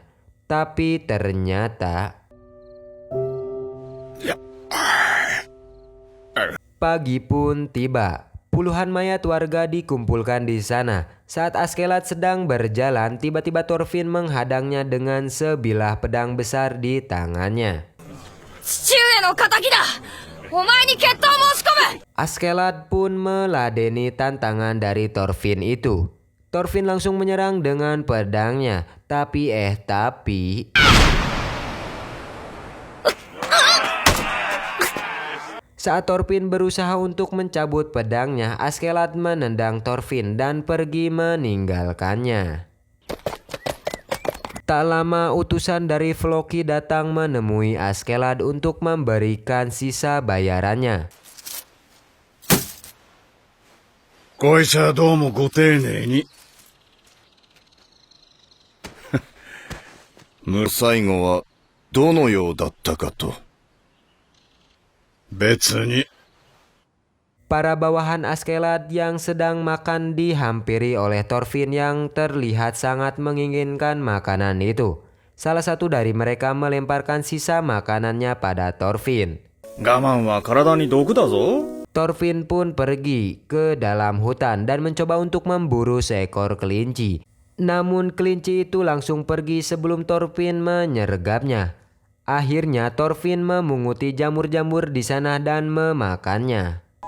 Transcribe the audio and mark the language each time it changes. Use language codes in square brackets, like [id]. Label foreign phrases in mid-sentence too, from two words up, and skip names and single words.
[id] Tapi ternyata pagi pun tiba. Puluhan mayat warga dikumpulkan di sana. Saat Askeladd sedang berjalan, tiba-tiba Thorfinn menghadangnya dengan sebilah pedang besar di tangannya. [ja] 父上の仇だ。お前に決闘申し込む。 [id] Askeladd pun meladeni tantangan dari Thorfinn itu. Thorfinn langsung menyerang dengan pedangnya. Tapi saat Thorfinn berusaha untuk mencabut pedangnya, Askeladd menendang Thorfinn dan pergi meninggalkannya. Tak lama utusan dari Floki datang menemui Askeladd untuk memberikan sisa bayarannya. [ja] こいつはどうもご丁寧に。最後はどのようだったかと。別に。 [id] Para bawahan Askeladd yang sedang makan dihampiri oleh Thorfinn yang terlihat sangat menginginkan makanan itu. Salah satu dari mereka melemparkan sisa makanannya pada Thorfinn. [ja] 我慢は体に毒だぞ。 [id] Thorfinn pun pergi ke dalam hutan dan mencoba untuk memburu seekor kelinci. Namun kelinci itu langsung pergi sebelum Thorfinn menyergapnya. Akhirnya Thorfinn memunguti jamur-jamur di sana dan memakannya.